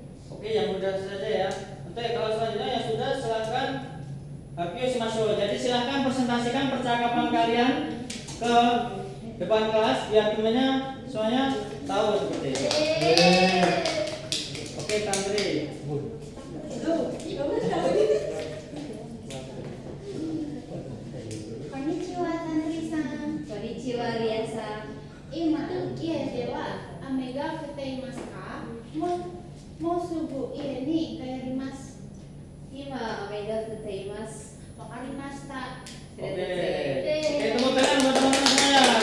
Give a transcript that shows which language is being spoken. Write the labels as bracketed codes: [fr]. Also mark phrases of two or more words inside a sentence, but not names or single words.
[id] Oke, yang mudah saja ya. Oke, kalau selanjutnya yang sudah silakan [ja] 発表しましょう. [id] Jadi silakan presentasikan percakapan kalian ke depan kelas biar temannya semuanya tahu seperti itu. Oke, Tantri. [ja] Konnichiwa Tanri-san. Konnichiwa Ria-san. 今、家では雨が降っていますか？もうすぐ家に帰ります。今、雨が降っています。わかりました。 [id] Oke, tepuk tangan buat teman-teman semuanya.